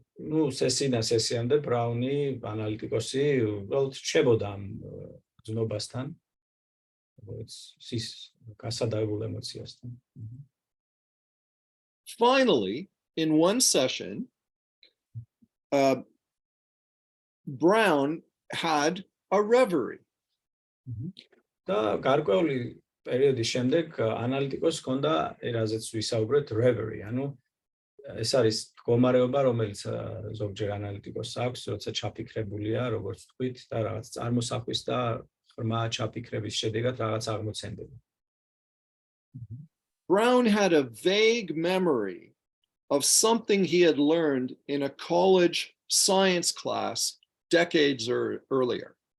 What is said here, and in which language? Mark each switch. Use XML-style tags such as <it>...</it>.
<ka>ნუ სესიამდე ბრაუნი ანალიტიკოსი უბრალოდ რჩებოდა ამ გრძნობასთან, ის გასადავებულ ემოციასთან.</ka> <en>Finally, in one session, Brown had a reverie.</en> <ka>და გარკვეული პერიოდის შემდეგ ანალიტიკოსს ჰქონდა რაზეც ვისაუბრეთ reverie, ანუ ეს არის მდგომარეობა, რომელიც ზოგჯერ ანალიტიკოსს აქვს, როცა ჩაფიქრებულია, როგორც თქვით, და რაღაც წარმოსახვის და ღრმა ჩაფიქრების შედეგად რაღაც აღმოცენდება.</ka> <en>Brown had a vague memory of something he had learned in a college science class decades earlier.</en>